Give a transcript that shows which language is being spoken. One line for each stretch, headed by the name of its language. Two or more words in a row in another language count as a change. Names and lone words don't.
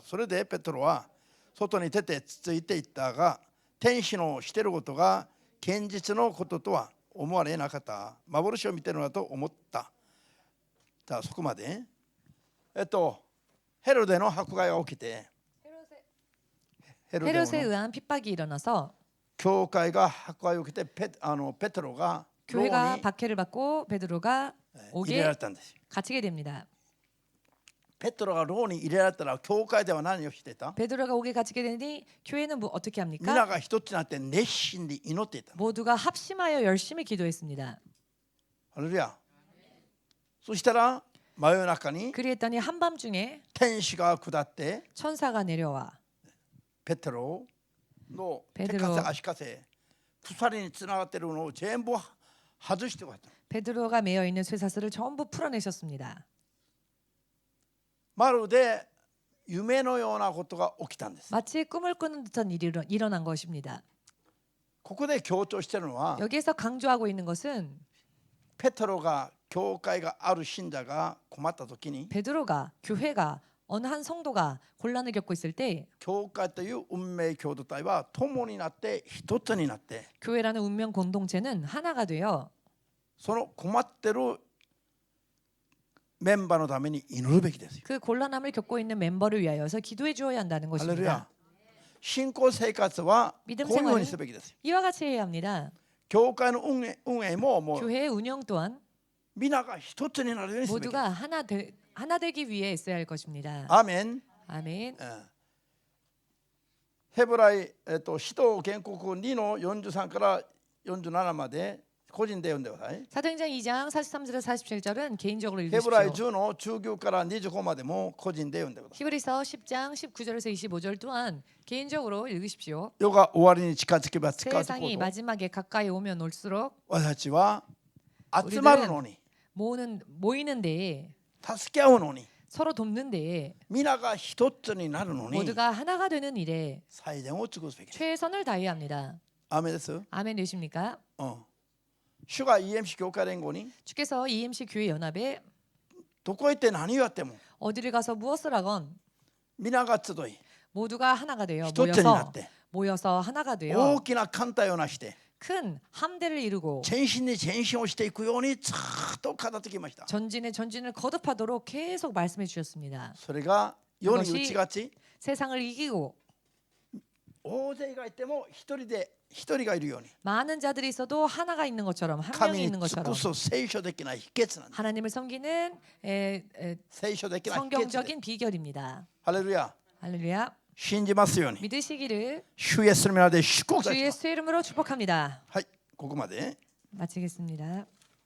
Japanese: それでペトロは外に出てついていったが、天使のしていることが現実のこととは思われなかった。幻を見てるのだと思った。じゃあそこまで。ヘロデの迫害が起きて、
Korean: 헤롯에 의한 핍박이 일어나서
Japanese: 教会が迫害を受けてペトロが牢
Korean: 교회가
Japanese: に
Korean: 박해를 받고 베드로가
Japanese: 入れら
Korean: 옥에
Japanese: れたんです。
Korean: 갇히게 됩니다.
Japanese: ペトロが牢に入れられたら教会では何をしていた？
Korean: 베드로가 옥에 갇히게 되니 교회는 어떻게
Japanese: 皆
Korean: 합니까?
Japanese: が一つになって熱心に祈っていた。
Korean: 모두가 합심하여 열심히 기도했습니다.
Japanese: ハレルヤ。そしたら真夜中に
Korean: 그리했더니 한밤중에
Japanese: 天使が下って
Korean: 천사가 내려와
Japanese: ペテロの手
Korean: 베드로
Japanese: かせ足かせ鎖につながっているのを全部外してくれた。
Korean: 베드로가 매여 있는 쇠사슬을 전부 풀어내셨습니다.
Japanese: まるで夢のようなことが起きたんです。
Korean: 마치 꿈을 꾸는 듯한 일이 일어난 것입니다.
Japanese: ここで強調しているのは
Korean: 여기에서 강조하고 있는 것은
Japanese: ペテロが教会がある信者が困った時に
Korean: 베드로가 교회가 어느 한 성도가 곤란을 겪고 있을 때
Japanese: 教会という運命共同体は共になって一つになって
Korean: 교회라는 운명 공동체는 하나가 되어
Japanese: その困ってるメンバーのために祈るべきですよ。
Korean: 그 곤란함을 겪고 있는 멤버를 위하여서 기도해 주어야 한다는
Japanese: ハレルヤ。
Korean: 것입니다.
Japanese: 信仰生活はこう
Korean: 믿음
Japanese: いうふうに
Korean: 생활은
Japanese: すべきですよ。
Korean: 이와 같이 해야 합니다.
Japanese: 教会の運営ももう
Korean: 교회의 운영 또한
Japanese: 皆が一つになるようにすべきです。
Korean: 모두가 하나 되기 위해 있어야 할 것입니다.
Japanese: アーメン。
Korean: 아멘.
Japanese: ヘブライ使徒建国2の43から47まで個人で読んでください。
Korean: 사도행전 2장 43절에서 47절은 개인적으로
Japanese: ヘブライ
Korean: 읽으십시오.
Japanese: 10の19から25までも個人で読んでください。
Korean: 히브리서 10장 19절에서 25절 또한 개인적으로 읽으십시오.
Japanese: 世が終わりに近づけば近づく
Korean: 세상이
Japanese: ほど
Korean: 마지막에 가까이 오면 올수록
Japanese: 私たちは集まるのに
Korean: 모이는 데에
Japanese: 助け合うのに
Korean: 서로 돕는 데에
Japanese: 皆が一つになるのに
Korean: 모두가 하나가 되는 일에
Japanese: 最善を尽くすべきです。
Korean: 최선을 다해야 합니다.
Japanese: アーメンです。
Korean: 아멘 되십니까?
Japanese: 主が EMC 教会連合に
Korean: 주께서 EMC 교회 연합에
Japanese: どこへ行って何をやっても
Korean: 어디를 가서 무엇을 하건
Japanese: 皆が集い
Korean: 모두가 하나가 되어
Japanese: 一つになって
Korean: 모여서 하나가
Japanese: 大
Korean: 되어
Japanese: きな艦隊をなして
Korean: 큰 함대를 이루고
Japanese: 前進に前進をしていくようにずっと語ってきました。
Korean: 전진을 거듭하도록 계속 말씀해 주셨습니다.
Japanese: それが世に打ち勝ち
Korean: 세상을 이기고
Japanese: 大勢がいても一人がいるように
Korean: 많은 자들이 있어도 하나가 있는 것처럼 한 명이
Japanese: 神に
Korean: 있는
Japanese: 尽
Korean: 것처럼
Japanese: くす聖書的な秘訣なんです。
Korean: 하나님을 섬기는
Japanese: 聖書的な秘訣です。
Korean: 성경적인 비결입니다.
Japanese: ハレルヤ。
Korean: 할렐루야.
Japanese: 信じますように
Korean: 믿으시기를
Japanese: 主イエスの皆で祝福いた
Korean: 주
Japanese: します。
Korean: 예수의 이름으로 축복합니다.
Japanese: はい、ここまで。
Korean: 마치겠습니다.